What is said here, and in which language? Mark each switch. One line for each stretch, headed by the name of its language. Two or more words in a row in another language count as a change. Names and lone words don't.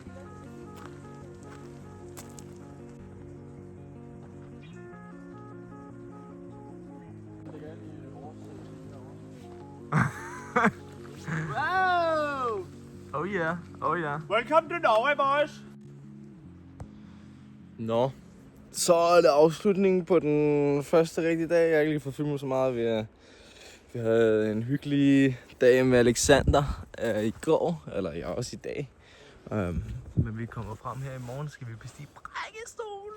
English: Wow! Oh yeah, oh yeah. Welcome to Norway, boys.
Danish: Nå. Så er det afslutningen på den første rigtige dag. Jeg har ikke lige fået filmet så meget. Vi havde en hyggelig dag med Alexander i går, eller ja, også i dag. Men vi kommer frem her i morgen, skal vi bestige prædikestolen.